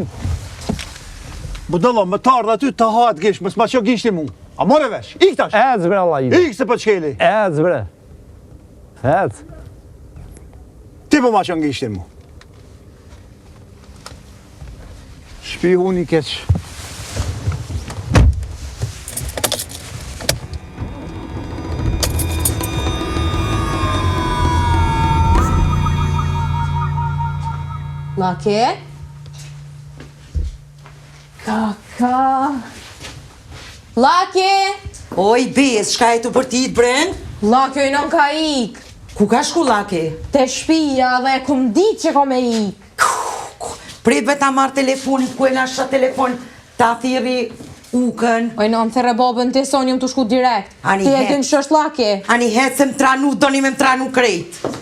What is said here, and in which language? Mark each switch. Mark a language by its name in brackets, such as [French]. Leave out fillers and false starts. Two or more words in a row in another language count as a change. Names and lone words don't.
[Albanian] Budalla, më tardë aty të hatë gish, më s'ma qo gishti mu. A more vesh, ik tash! Ec bre Allah i. Ik se po t'shkeli. Ec bre. Ec. Ti po ma qo gishti mu. Shpihun i keq. Laki? Kaka? Laki? Oj bes, shka e të përtit bren? Laki oj nën ka ik. Ku ka shku laki? Te shpia dhe e kum dit që ka me ik. Prit ta marrë telefonin, ku e nga shë telefon, ta thiri ukën. Oj nën, thire babën të sonjëm të shku direkt. Ani ti e het. din shësht Laki. Ani hetë se më tranu, doni me më tranu krejt.